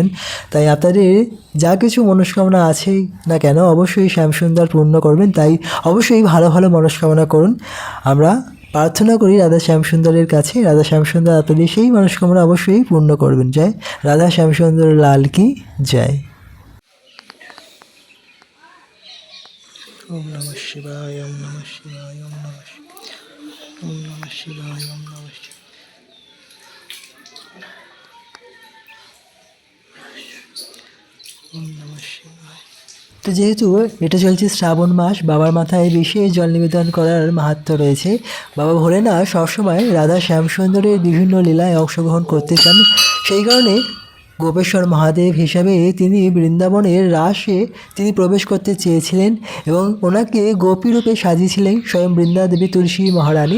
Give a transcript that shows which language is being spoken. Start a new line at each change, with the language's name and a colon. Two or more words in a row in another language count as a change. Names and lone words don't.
Bangla: তাই আপনাদের যা কিছু মনস্কামনা আছে না কেন অবশ্যই শ্যামসুন্দর পূর্ণ করবেন। তাই অবশ্যই ভালো ভালো মনস্কামনা করুন। আমরা প্রার্থনা করি রাধা শ্যামসুন্দরের কাছে, রাধা শ্যামসুন্দর আপনাদের সেই মনস্কামনা অবশ্যই পূর্ণ করবেন। জয় রাধা শ্যামসুন্দর
Hindi: लाल की जय।
Sanskrit: ওম নমঃ শিবায়, ওম নমঃ শিবায়, ওম নমঃ শিবায়, ওম নমঃ শিবায়, ওম নমঃ শিবায়, ওম নমঃ শিবায়।
Bangla: তো যেহেতু এটা চলছে শ্রাবণ মাস, বাবার মাথায় বিশেষ জল নিবেদন করার মাহাত্ম্য রয়েছে। বাবা ভোলেনাথ সবসময় রাধা শ্যামসুন্দরের বিভিন্ন লীলায় অংশগ্রহণ করতে চান। সেই কারণে গোপেশ্বর মহাদেব হিসাবে তিনি বৃন্দাবনের রাসে তিনি প্রবেশ করতে চেয়েছিলেন এবং ওনাকে গোপীরূপে সাজিয়েছিলেন স্বয়ং বৃন্দাদেবী তুলসী মহারানী।